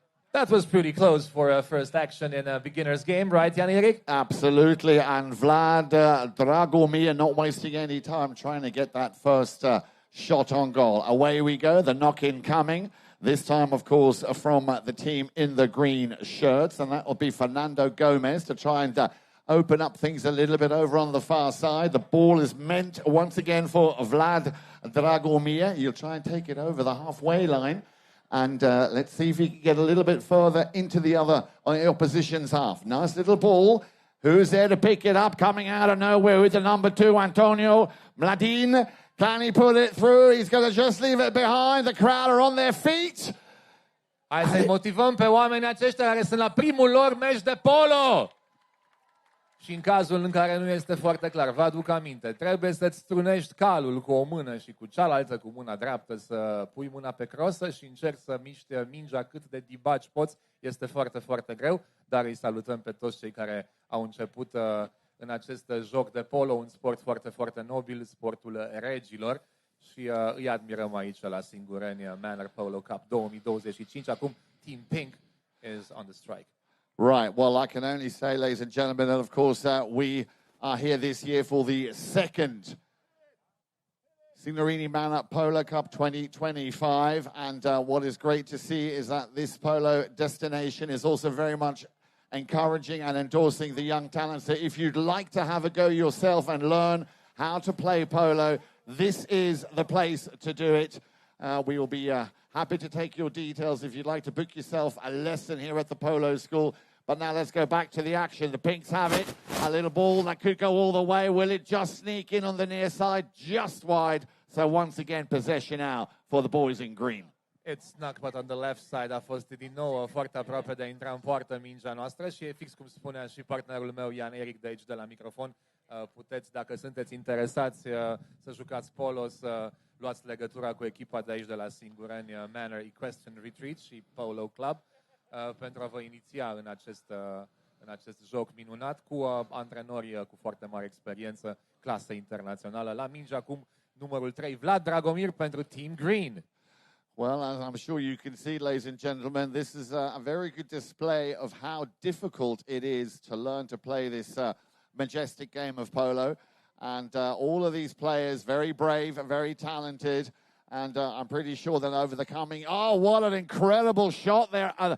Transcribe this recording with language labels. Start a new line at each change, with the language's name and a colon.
English: That was pretty close for a first action in a beginner's game, right, Jan-Erik? Absolutely, and Vlad Dragomir not wasting any time trying to get that first shot on goal. Away we go, the knock-in coming. This time, of course, from the team in the green shirts, and that will be Fernando Gomez to try and open up things a little bit over on the far side. The ball is meant once again for Vlad Dragomir. He'll try and take it over the halfway line. And let's see if he can get a little bit further into the opposition's half. Nice little ball. Who's there to pick it up? Coming out of nowhere with the number 2, Antonio Mladin. Can he put it through? He's going to just leave it behind. The crowd are on their feet.
Romanian: Hai să-i motivăm pe oamenii aceștia care sunt la primul lor meci de polo. Și în cazul în care nu este foarte clar, vă aduc aminte, trebuie să-ți strunești calul cu o mână și cu cealaltă, cu mâna dreaptă, să pui mâna pe crosă și încerci să miști mingea cât de dibaci poți. Este foarte, foarte greu, dar îi salutăm pe toți cei care au început în acest joc de polo, un sport foarte, foarte nobil, sportul regilor. Și îi admirăm aici la Singureni Manor Polo Cup 2025. Acum
English: Team Pink is on the strike. Right, well, I can only say, ladies and gentlemen, that of course we are here this year for the second Singureni Manor Polo Cup 2025. And what is great to see is that this polo destination is also very much encouraging and endorsing the young talents. So if you'd like to have a go yourself and learn how to play polo, this is the place to do it. We will be happy to take your details if you'd like to book yourself a lesson here at the polo school. But now let's go back to the action. The Pinks have it. A little ball that could go all the way. Will it just sneak in on the near side? Just wide. So once again, possession now for the boys in green. It's snuck, but on the left side
Romanian: a fost din nou foarte aproape de a intra în poartă mingea noastră și e fix cum spunea și partenerul meu, Ian Eric, de aici de la microfon. Puteți, dacă sunteți interesați să jucați polo, să luați legătura cu echipa de aici de la Singureni Manor Equestrian Retreat și Polo Club pentru a vă iniția în acest joc minunat cu antrenori cu foarte mare experiență, clasă internațională. La minge acum numărul 3, Vlad Dragomir pentru Team Green.
English: Well, as I'm sure you can see, ladies and gentlemen, this is a very good display of how difficult it is to learn to play this majestic game of polo. And all of these players, very brave and very talented. And I'm pretty sure that over the coming... Oh, what an incredible shot there.